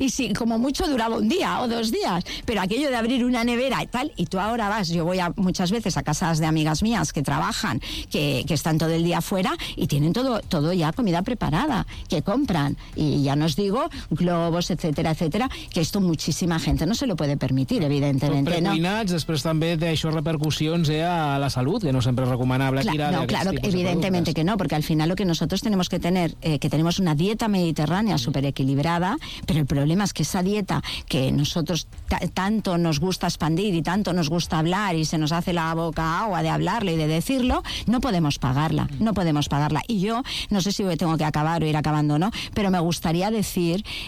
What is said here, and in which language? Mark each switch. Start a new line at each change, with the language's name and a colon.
Spanish: Y si como mucho duraba un día o dos días, pero aquello de abrir una nevera tal, y tú ahora vas, yo voy muchas veces a casas de amigas mías que trabajan, que están todo el día fuera y tienen todo ya comida preparada, que compran, y ya no os digo globos, etcétera, etcétera, que esto muchísima gente no se lo puede permitir, evidentemente, ¿no?
Catalan: Precuinats, després també té això repercussions a la salut, que no sempre és recomanable tirar d'aquests tipus.
Spanish: Claro, evidentemente que no, porque al final lo que nosotros tenemos que tener, que tenemos una dieta mediterránea súper equilibrada, pero el problema es que esa dieta que nosotros tanto nos gusta expandir y tanto nos gusta hablar y se nos hace la boca agua de hablarlo y de decirlo, no podemos pagarla. Y yo, no sé si tengo que acabar o ir acabando o no, pero me gustaría decir